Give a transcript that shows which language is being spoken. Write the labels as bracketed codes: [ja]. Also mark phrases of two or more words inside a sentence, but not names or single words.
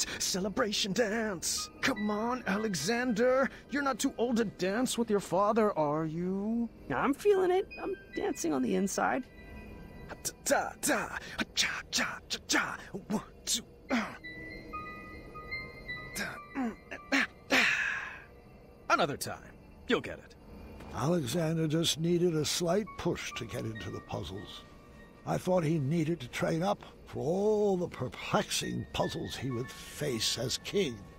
[en] Celebration dance! Come on, Alexander! You're not too old to dance with your father, are you? I'm feeling it. I'm dancing on the inside. Ta-ta-ta! Cha-cha-cha-cha! 1, 2... Another time. You'll get it. Alexander just needed a slight push to get into the puzzles. I thought he needed to train up for all the perplexing puzzles he would face as king.